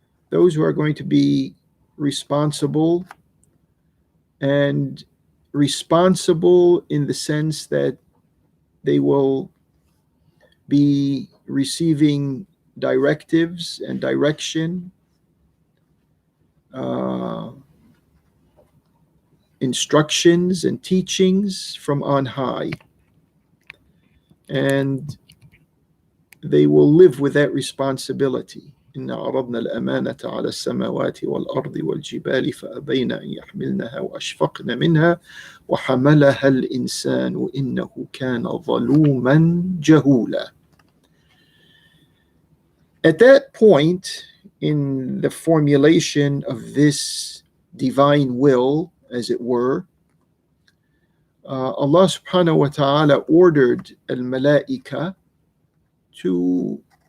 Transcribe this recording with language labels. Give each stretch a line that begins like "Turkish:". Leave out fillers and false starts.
English: those who are going to be responsible, and responsible in the sense that they will be receiving directives and direction, instructions and teachings from on high. And they will live with that responsibility.
Arabic: إنا عرضنا الأمانة على السماوات والأرض والجبال فأبين أن يحملنها وأشفقن منها وحملها الإنسان إنه كان ظلوما جهولا.
English: At that point in the formulation of this divine will, as it were, Allah subhanahu wa ta'ala ordered al-malaika to